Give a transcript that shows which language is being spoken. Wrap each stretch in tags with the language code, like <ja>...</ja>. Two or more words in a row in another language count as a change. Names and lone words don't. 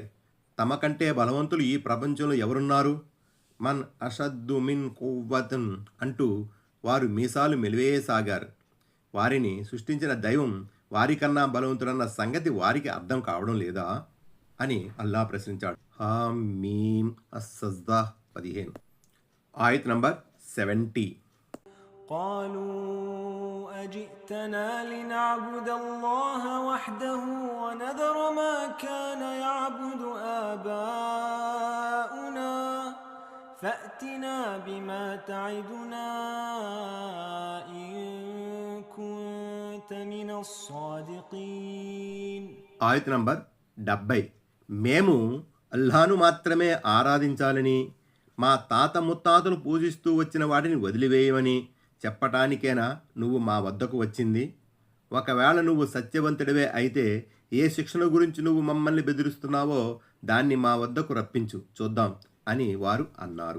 <te>తమ కంటే బలవంతులు ఈ ప్రపంచంలో ఎవరున్నారు?</te> <ar>من أشد من قوة</ar> <te>అంటూ వారు మీసాలు మెలివేయసాగారు. వారిని సృష్టించిన దైవం వారికన్నా బలవంతుడన్న సంగతి వారికి అర్థం కావడం లేదా అని అల్లా ప్రశ్నించాడు. హామీమ్ అస్సజ్దా 15. ఆయత్ నంబర్ 70.</te> <ar>قالوا أجئتنا لنعبد الله وحده ونذر ما كان يعبد آباؤنا فأتنا بما تعدنا إن كنت من الصادقين.</ar> <te>ఆయత్ నంబర్ 70. మేము అల్లాను మాత్రమే ఆరాధించాలని, మా తాత ముత్తాతలు పూజిస్తూ వచ్చిన వాటిని వదిలివేయమని చెప్పటానికేనా నువ్వు మా వద్దకు వచ్చింది? ఒకవేళ నువ్వు సత్యవంతుడివే అయితే ఏ శిక్షణ గురించి నువ్వు మమ్మల్ని బెదిరిస్తున్నావో దాన్ని మా వద్దకు రప్పించు చూద్దాం అని వారు అన్నారు.</te>